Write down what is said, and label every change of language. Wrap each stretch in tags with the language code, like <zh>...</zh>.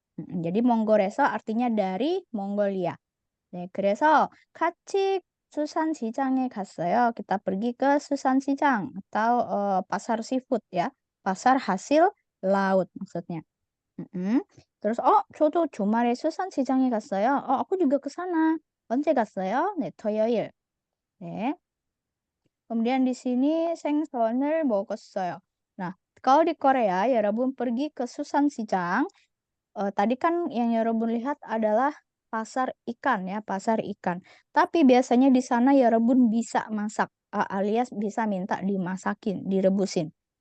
<id>jadi 몽골에서 artinya dari Mongolia.</id> <ko>네, 그래서 같이 수산시장에 갔어요.</ko> <id>Kita pergi ke 수산시장 atau pasar seafood ya. Pasar hasil laut maksudnya.</id> <ko>terus 저도 주말에 수산시장에 갔어요.</ko> <id>aku juga ke sana.</id> <ko>언제 갔어요? 네, 토요일. 네.</ko> <id>Kemudian di sini</id> <ko>생선을 먹었어요.</ko> <id>Nah, kalau di Korea,</id> <ko>여러분</ko> <id>pergi ke 수산시장. Tadi kan yang Yorobun lihat adalah pasar ikan ya, pasar ikan. Tapi biasanya di sana Yorobun bisa masak alias bisa minta dimasakin, direbusin.</id>